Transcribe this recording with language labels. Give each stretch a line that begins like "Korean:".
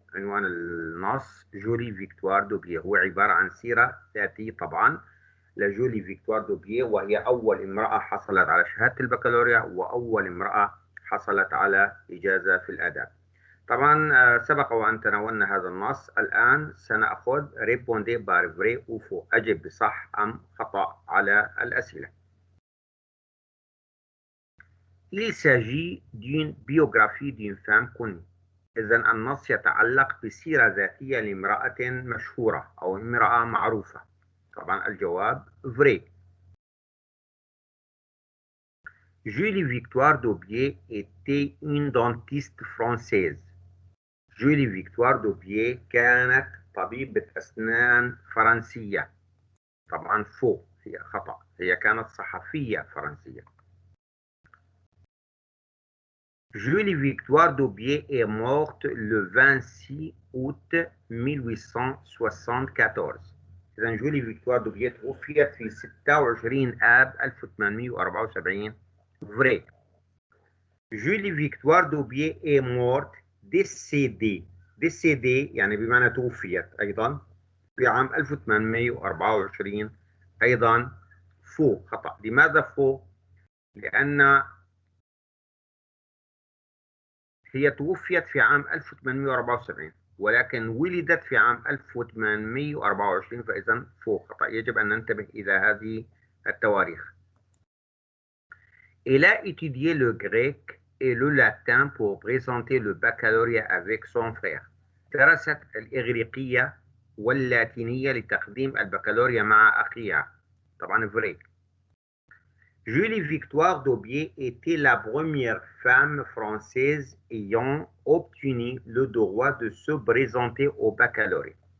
Arabic: عنوان النص جولي فيكتوار دوبيي، هو عبارة عن سيرة ذاتية طبعا لجولي فيكتوار دوبيي، وهي أول امرأة حصلت على شهادة البكالوريا وأول امرأة حصلت على إجازة في الآداب. طبعا سبق وأن تناولنا هذا النص. الآن سنأخذ ريبوندي بار فري أو فو، أجب بصح أم خطأ على الأسئلة.
French: Il s'agit d'une biographie d'une femme connue.
Arabic: إذا النص يتعلق بسيرة ذاتية لامرأة مشهورة أو امرأة معروفة. طبعا الجواب فري.
French: Julie Victoire d'Aubier était une dentiste française.
Arabic: جولي فيكتوار دوبييه كانت طبيبة أسنان فرنسية. طبعا فو، هي خطأ، هي كانت صحفية فرنسية.
French: Julie Victoire d'Aubier est morte le 26 août 1874.
Arabic: إذا جولي فيكتوار دوبييه توفيت في 26 آب 1874. فري.
French: Julie Victoire d'Aubier est morte décédée.
Arabic: décédée يعني بمعنى توفيت أيضا في عام 1824. أيضا فو، خطأ. لماذا فو؟ لأن هي توفيت في عام 1874 ولكن ولدت في عام 1824، فإذا فو، خطأ. يجب أن ننتبه إلى هذه التواريخ.
French: Elle a étudié le grec et le latin pour présenter le baccalauréat avec son frère.
Arabic: درست الإغريقية واللاتينية لتقديم البكالوريا مع أخيها. طبعا فري.
French: Julie Victoire d'Aubier était la première femme française ayant obtenu le droit de se présenter au baccalauréat.